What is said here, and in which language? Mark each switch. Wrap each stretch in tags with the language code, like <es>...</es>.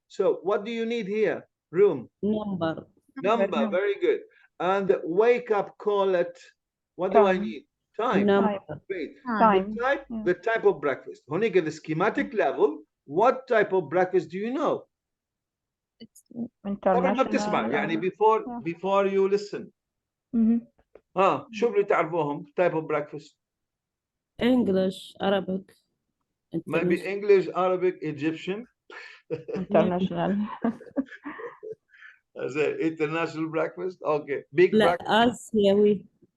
<en>So what do you need here? Room. Number. Number, very good. And wake up call at, what do I need? Time. Wait. Time. The type of breakfast. Honig at the schematic level, what type of breakfast do you know?</en> <ar>طبعا ما بتسمع يعني</ar> <en>before you listen.</en> <ar>شو اللي تعرفوهم</ar> <en>type of breakfast? English, Arabic. Maybe English, Arabic, Egyptian. International. As a international breakfast. Okay, big</en> <ar>لا</ar> <en>breakfast.</en> <ar>آسيوي.</ar>